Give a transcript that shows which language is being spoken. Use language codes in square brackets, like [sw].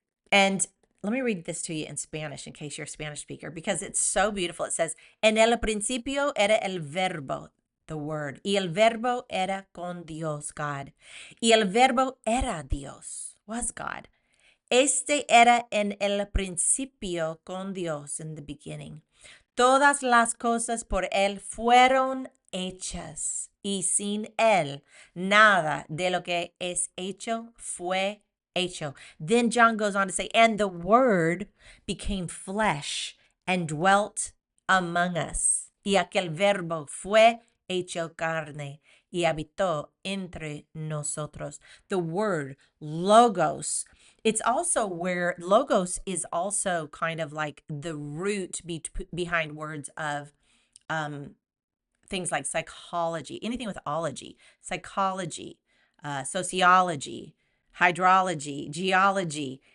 [en] And let me read this to you in Spanish in case you're a Spanish speaker, because it's so beautiful. It says, [es] "En el principio era el verbo," [en] the word, [es] "y el verbo era con Dios," God. "Y el verbo era Dios," [en] was God. [es] "Este era en el principio con Dios," [en] in the beginning. [es] "Todas las cosas por él fueron hechas, y sin él nada de lo que es hecho fue hecho." [en] Then John goes on to say, "And the word became flesh and dwelt among us. [es] Y aquel verbo fue hecho carne y habitó entre nosotros." [en] The word, logos. It's also where logos is also kind of like the root behind words of things like psychology, anything with ology, psychology, sociology, hydrology, geology.